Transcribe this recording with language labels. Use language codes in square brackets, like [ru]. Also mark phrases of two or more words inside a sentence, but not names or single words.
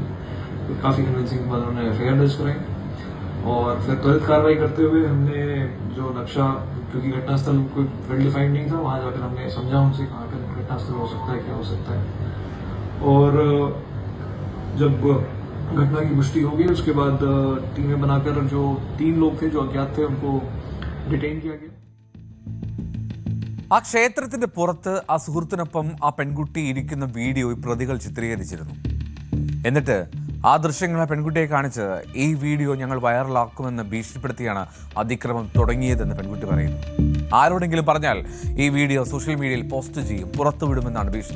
[hi] काफी कन्विंसिंग के बाद उन्होंने FIR दर्ज कराई और फिर त्वरित कार्रवाई करते हुए हमने जो नक्शा, क्योंकि घटनास्थल कोई [en] well defined [hi] नहीं था, वहां जाकर हमने समझा उनसे कहाँ पर घटनास्थल हो सकता है, क्या हो सकता है. और जब घटना की पुष्टि हो गई उसके बाद टीमें बनाकर जो 3 लोग थे जो अज्ञात थे उनको डिटेन किया गया. [ml] ആ ക്ഷേത്രത്തിന്റെ പുറത്ത് ആ സുഹൃത്തിനൊപ്പം ആ പെൺകുട്ടി ഇരിക്കുന്ന വീഡിയോ ഈ പ്രതികൾ ചിത്രീകരിച്ചിരുന്നു. എന്നിട്ട് ആ ദൃശ്യങ്ങൾ ആ പെൺകുട്ടിയെ കാണിച്ച് ഈ വീഡിയോ ഞങ്ങൾ വൈറലാക്കുമെന്ന് ഭീഷണിപ്പെടുത്തിയാണ് അതിക്രമം തുടങ്ങിയതെന്ന് പെൺകുട്ടി പറയുന്നു. ആരോടെങ്കിലും പറഞ്ഞാൽ ഈ വീഡിയോ സോഷ്യൽ മീഡിയയിൽ പോസ്റ്റ് ചെയ്യും, പുറത്തുവിടുമെന്നാണ് ഭീഷണി.